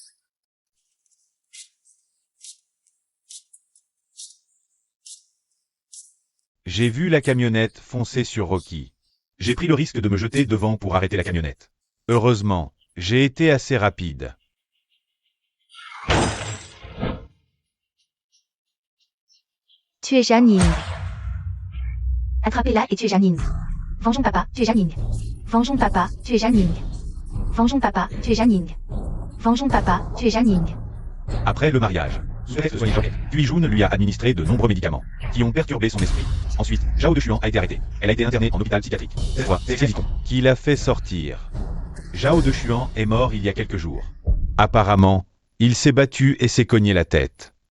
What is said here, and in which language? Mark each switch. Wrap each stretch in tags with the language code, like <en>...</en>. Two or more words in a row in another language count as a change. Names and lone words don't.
<fr>J'ai vu la camionnette foncer sur Rocky. J'ai pris le risque de me jeter devant pour arrêter la camionnette. Heureusement, j'ai été assez rapide. Tu es Zhan Ying. Attrapez-la et tu es Zhan Ying. Vengeons papa, tu es Zhan Ying. Vengeons papa, tu es Zhan Ying. Vengeons papa, tu es Zhan Ying. Vengeons papa, tu es Zhan Ying. Après le mariage, sous prétexte de soigner Joket, Kui Jun lui a administré de nombreux médicaments qui ont perturbé son esprit. Ensuite, Zhao Dechuan a été arrêté. Elle a été internée en hôpital psychiatrique. Cette fois, c'est Xiang Ziton qui l'a fait sortir. Zhao Dechuan est mort il y a quelques jours. Apparemment, il s'est battu et s'est cogné la tête.</fr>